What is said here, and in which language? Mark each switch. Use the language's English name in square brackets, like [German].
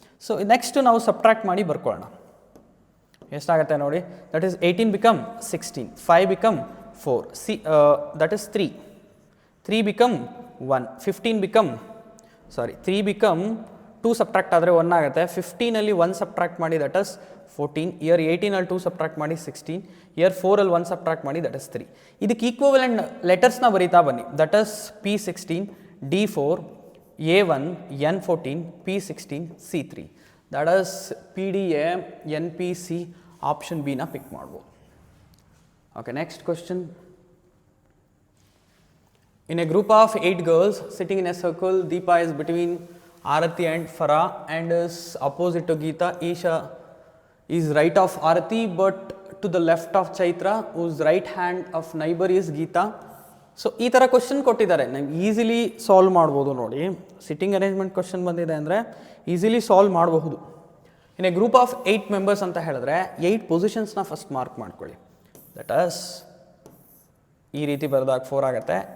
[Kannada] So next ನಾವು subtract ಮಾಡಿ ಬರ್ಕೊಳ್ಳೋಣ. ಎಷ್ಟಾಗುತ್ತೆ ನೋಡಿ, that is 18 become 16, 5 become 4, that is 3, 3 become 1, 15 become 3 become 2 subtract ಆದರೆ 1 ಆಗುತ್ತೆ. 15ಅಲ್ಲಿ 1 ಸಬ್ಟ್ರಾಕ್ಟ್ ಮಾಡಿ ದಟ್ ಇಸ್ 14, ಇಯರ್ 18ಅಲ್ಲಿ 2 ಸಬ್ಟ್ರಾಕ್ಟ್ ಮಾಡಿ 16, ಇಯರ್ 4ಅಲ್ಲಿ 1 ಸಬ್ಟ್ರಾಕ್ಟ್ ಮಾಡಿ ದಟ್ ಇಸ್ 3. ಇದಕ್ಕೆ ಈಕ್ವಲೆಂಟ್ ಲೆಟರ್ಸ್ನ ಬರೀತಾ ಬನ್ನಿ. That is P16, D4, A1, N14, P16, C3. That is PDA, NPC, option ಬಿನ ಪಿಕ್ ಮಾಡ್ಬೋದು. Okay, next question. [English] In a group of 8 girls sitting in a circle, Deepa is between Arati and Farah and is opposite to Geeta. Isha is right of Arati but to the left of Chaitra, whose right hand of neighbor is Geeta. [Kannada] So ಈ ಥರ question ಕೊಟ್ಟಿದ್ದಾರೆ, ನಾವು easily solve ಮಾಡ್ಬೋದು. ನೋಡಿ, sitting arrangement question ಬಂದಿದೆ ಅಂದರೆ easily solve ಮಾಡಬಹುದು. [English] in a group of 8 members [Kannada] ಅಂತ ಹೇಳಿದ್ರೆ 8 ಪೊಸಿಷನ್ಸ್ನ ಫಸ್ಟ್ ಮಾರ್ಕ್ ಮಾಡ್ಕೊಳ್ಳಿ. ದಟ್ ಇಸ್ ಈ ರೀತಿ ಬರೆದಾಗ 4 ಆಗುತ್ತೆ.